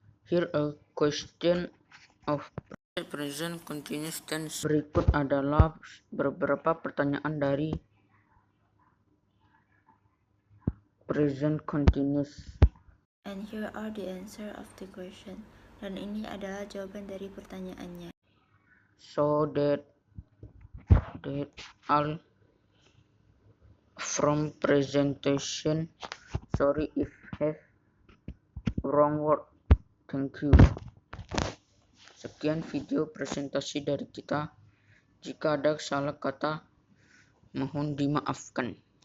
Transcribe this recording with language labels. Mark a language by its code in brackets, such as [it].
[en] Here a question of present continuous tense. [id] Berikut adalah beberapa pertanyaan dari present continuous. [en] And here are the answer of the question. [id] Dan ini adalah jawaban dari pertanyaannya. [en] So that all from presentation. Sorry if have wrong word. Thank you. [id] Sekian video presentasi dari kita. Jika ada salah kata, mohon dimaafkan.